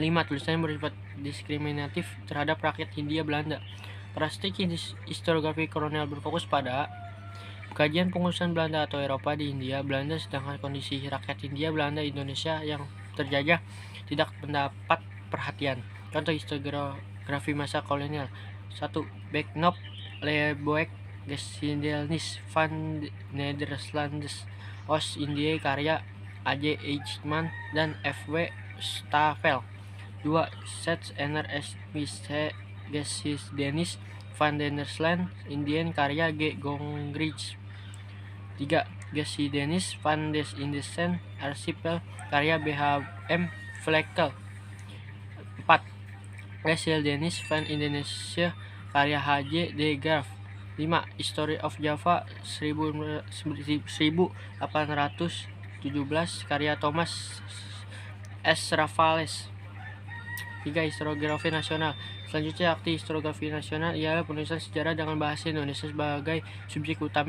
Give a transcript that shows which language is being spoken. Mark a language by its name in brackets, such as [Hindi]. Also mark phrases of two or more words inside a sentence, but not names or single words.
[Indonesian] Tulisannya bersifat diskriminatif terhadap rakyat Hindia Belanda. Karakteristik historiografi kolonial berfokus pada kajian pengurusan Belanda atau Eropa di Hindia Belanda, sedangkan kondisi rakyat Hindia Belanda Indonesia yang terjajah tidak mendapat perhatian. Contoh historiografi masa kolonial. 1. Beknop, Leboek, Geschiedenis van Nederlands Oost-Indië karya A.J. Eijkman dan F.W. Stavel. 2. Sets ener Wische Geschiedenis van Nederland Indien karya G. Gongrich. 3. Geschiedenis van des Indischen Archipel karya B.H.M. Vlekel. 4. Geschiedenis van Indonesia karya H.J. de Graaf. 5. History of Java 1817 karya Thomas S. Raffles. 3. Historiografi nasional. Selanjutnya, arti historiografi nasional ialah penulisan sejarah dengan bahasa Indonesia sebagai subjek utama.